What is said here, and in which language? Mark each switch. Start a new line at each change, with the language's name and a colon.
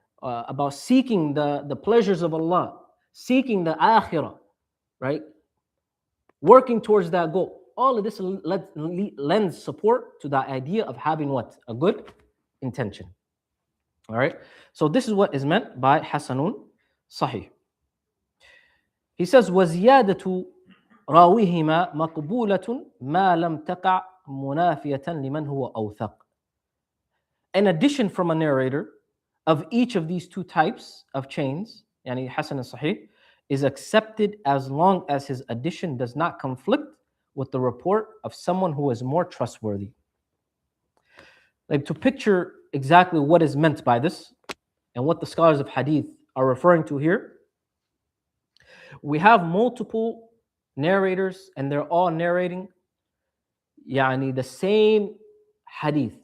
English: About seeking the pleasures of Allah, seeking the akhirah, right? Working towards that goal. All of this lends support to the idea of having what? A good intention. All right. So this is what is meant by Hasanun Sahih. He says,
Arabic: وَزِيَادَةُ رَاوِهِمَا مَقْبُولَةٌ مَا لَمْ تَقَعْ مُنَافِيَةً لِمَنْ هُوَ أَوْثَقْ.
English: An addition from a narrator of each of these 2 types of chains, yani Hasan and Sahih, is accepted as long as his addition does not conflict with the report of someone who is more trustworthy. Like, to picture exactly what is meant by this and what the scholars of hadith are referring to here, we have multiple narrators and they're all narrating the same hadith.